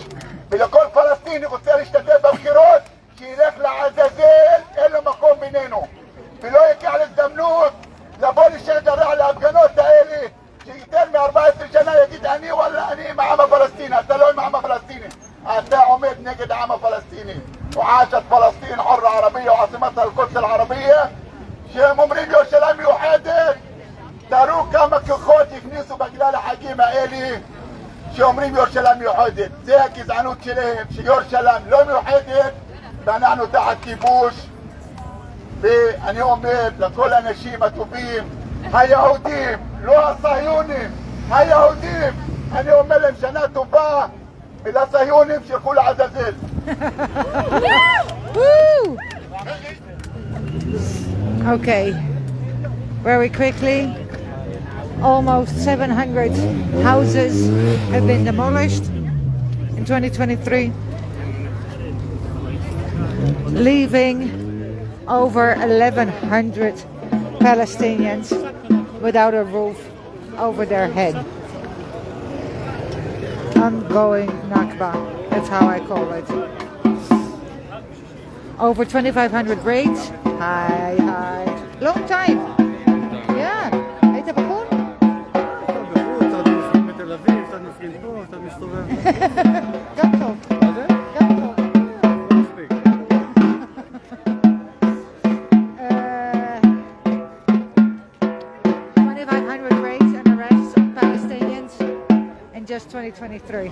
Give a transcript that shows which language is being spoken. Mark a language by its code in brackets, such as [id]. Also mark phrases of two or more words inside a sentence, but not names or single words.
[he] ולכל פלסטיני רוצה להשתתף בבחירות שילך לעזאזל, אין לו מקום בינינו. ולא יקח להזדמנות לבוא לשייח' ג'ראח להפגנות האלה שייתן מ-14 שנה יגיד אני וואלה אני עם העם הפלסטיני. אתה לא עם העם הפלסטיני, אתה עומד נגד העם הפלסטיני. [ar] وعاشت فلسطين حرة عربية وعاصمتها القدس العربية [he] שהם אומרים ירושלים מיוחדת. תראו כמה כוחות הכניסו בגלל החגים האלה שאומרים ירושלים מיוחדת. זה הגזענות שלהם שירושלים לא מיוחדת ואנחנו תחת כיבוש. ואני אומר לכל האנשים הטובים היהודים לא הציונים היהודים אני אומר להם שנה טובה ולציונים שילכו לעזאזל. [en] Okay, very quickly, almost 700 houses have been demolished in 2023, leaving over 1,100 Palestinians without a roof over their head. Ongoing Nakba, that's how I call it. Over 2,500 raids. Hi. Long time. Yeah. [he] היית בחו"ל? קצת נוסעים בתל אביב, קצת נוסעים פה, קצת מסתובב. גם טוב. גם טוב. לא מספיק. [en] 2,500 raids and arrests of Palestinians in just 2023.